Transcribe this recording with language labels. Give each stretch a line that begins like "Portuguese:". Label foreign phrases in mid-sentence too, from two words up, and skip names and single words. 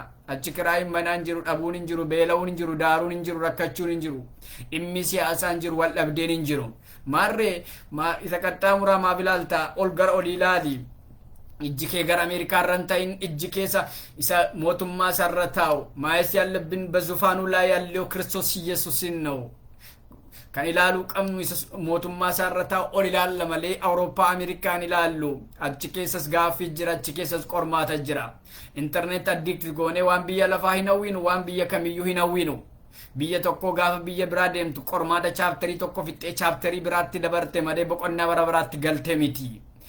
Oromo: achi kiraayin manaan jiru, dhabuun hin jiru, beela'uun hin jiru, daaruun hin jiru, rakkachuun hin jiru, dhimmi siyaasaa hin jiru, wal dhabdeen hin jiru. maarree isa qaxxaamuraa maaf ilaalta? ol gara olii ilaali. ijji kee gara Ameerikaa irra hin ta'in, ijji keessa isa mootummaa isaarra taa'u. maayes
Amharic: ያለብን በዙፋኑ ላይ ያለው ክርስቶስ ኢየሱስን ነው
Oromo: kan ilaaluu qabnu isa mootummaa isaarra taa'u ol ilaalla malee Awurooppaa Ameerikaan ilaallu. achi keessas gaaffii jira, achi keessas qormaata jira. intarneet addiikti goonee waan biyya lafaa hin hawwinu, waan biyya kamiyyuu hin hawwinu. biyya tokko gaafa biyya biraa deemtu qormaata chaapterii tokko fixxee chaapterii biraatti dabarte malee boqonnaa bara baraatti galte miti.